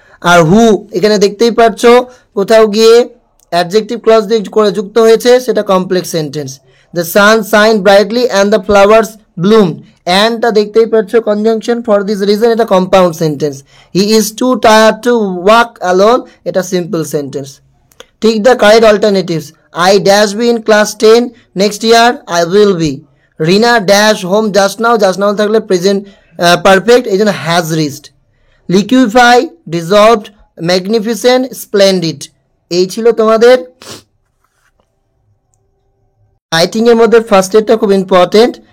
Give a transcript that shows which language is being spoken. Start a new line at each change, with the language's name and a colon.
Bangla: আর হু এখানে দেখতেই পাচ্ছ কোথাও গিয়ে অ্যাডজেক্টিভ ক্লজ দিয়ে করে যুক্ত হয়েছে, সেটা complex sentence.
English: the sun shine brightly and the flowers bloom,
Bangla: অ্যান্ডটা দেখতেই পাচ্ছ কনজাংশন,
English: for this reason
Bangla: এটা compound sentence.
English: he is too tired to walk alone,
Bangla: এটা সিম্পল সেন্টেন্স।
English: ঠিক the correct alternatives, I dash be in class 10 next year, I will be. Rina dash home just now
Bangla: থাকলে present perfect, এই জন্য has reached. Liquefy, dissolved, magnificent, splendid, এই ছিল তোমাদের writing এর মধ্যে ফার্স্ট এডটা খুব ইম্পর্টেন্ট।